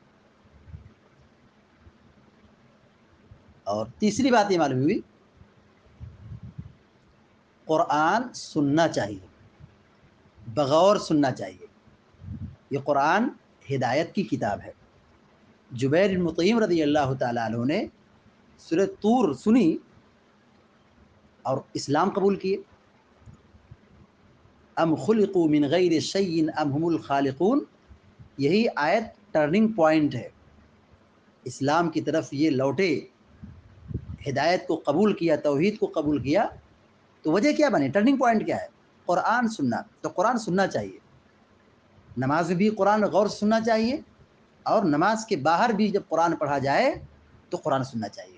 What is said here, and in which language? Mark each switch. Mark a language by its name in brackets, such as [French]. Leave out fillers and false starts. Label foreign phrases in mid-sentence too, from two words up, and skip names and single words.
[Urdu] اور تیسری بات یہ معلوم ہوئی، قرآن سننا چاہیے، بغور سننا چاہیے۔ یہ قرآن ہدایت کی کتاب ہے۔ جبیر بن مطعم [Arabic] رضی اللہ تعالیٰ عنہ [Urdu] نے سورۃ طور سنی اور اسلام قبول کیے۔ [Arabic] ام خلقوا من غیر شیء ام هم الخالقون، [Urdu] یہی آیت [English] turning point [Urdu] ہے، اسلام کی طرف یہ لوٹے، ہدایت کو قبول کیا، توحید کو قبول کیا، تو وجہ کیا بنے، [English] turning point [Urdu] کیا ہے، قرآن سننا۔ تو قرآن سننا چاہیے، نماز میں بھی قرآن غور سے سننا چاہیے، اور نماز کے باہر بھی جب قرآن پڑھا جائے تو قرآن سننا چاہیے۔